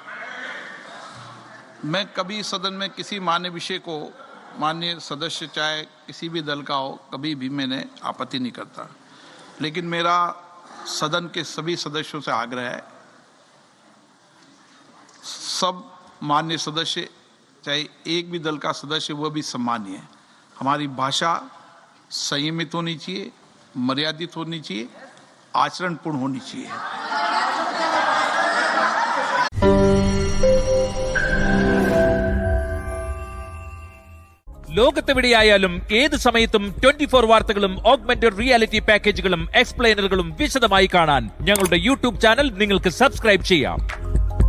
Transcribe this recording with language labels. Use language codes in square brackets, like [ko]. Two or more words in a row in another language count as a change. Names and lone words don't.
[hi] मैं कभी सदन में किसी मान्य विषय को, माननीय सदस्य चाहे किसी भी दल का हो, कभी भी मैंने आपत्ति नहीं करता, लेकिन मेरा सदन के सभी सदस्यों से आग्रह है, सब मान्य सदस्य चाहे एक भी दल का सदस्य वह भी सम्मानीय है। हमारी भाषा संयमित होनी चाहिए, मर्यादित होनी चाहिए, आचरणपूर्ण होनी चाहिए। [ml] ലോകത്തെവിടെയായാലും ഏത് സമയത്തും 24 വാർത്തകളും [en] augmented reality [ml] പാക്കേജുകളും എക്സ്പ്ലെയിനറുകളും വിശദമായി കാണാൻ ഞങ്ങളുടെ യൂട്യൂബ് ചാനൽ നിങ്ങൾക്ക് സബ്സ്ക്രൈബ് ചെയ്യാം.